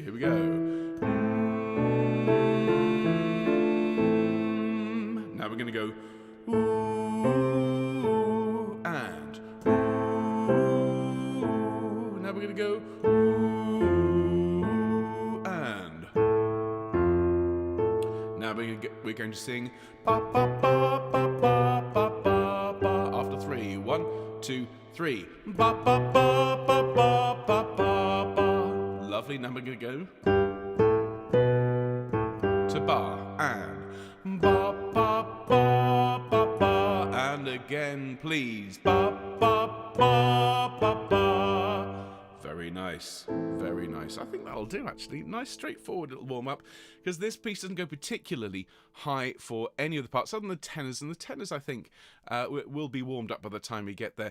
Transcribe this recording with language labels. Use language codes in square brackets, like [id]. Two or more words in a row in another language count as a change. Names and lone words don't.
[en] Here we go. Now we're going to go. go. Ooh, and now we're going to sing ba ba ba ba ba ba ba ba after 3. 1, 2, 3. Ba ba ba ba ba ba ba ba. Lovely. Now we're going to go to ba and ba ba ba ba ba, and again, please. Ba ba ba ba ba. Very nice, very nice. I think that'll do, actually. Nice, straightforward little warm-up, because this piece doesn't go particularly high for any of the parts, other than the tenors, and the tenors, I think, will be warmed up by the time we get there.